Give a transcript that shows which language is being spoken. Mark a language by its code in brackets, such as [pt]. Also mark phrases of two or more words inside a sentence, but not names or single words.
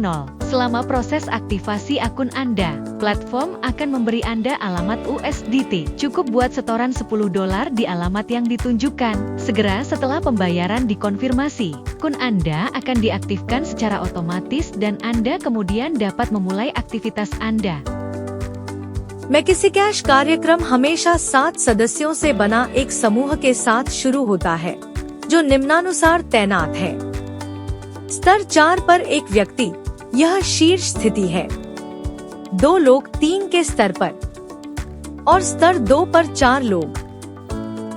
[id] Selama proses aktivasi akun Anda, platform akan memberi Anda alamat USDT. Cukup buat setoran $10 di alamat yang ditunjukkan. Segera setelah pembayaran dikonfirmasi, akun Anda akan diaktifkan secara otomatis dan Anda kemudian dapat memulai aktivitas Anda. [hi] मेकिसी कैश कार्यक्रम हमेशा 7 सदस्यों से बना एक समूह के साथ शुरू होता है, जो निम्नानुसार तैनात है। स्तर 4 पर एक व्यक्ति, यह शीर्ष स्थिति है। 2 लोग 3 के स्तर पर और स्तर 2 पर 4 लोग।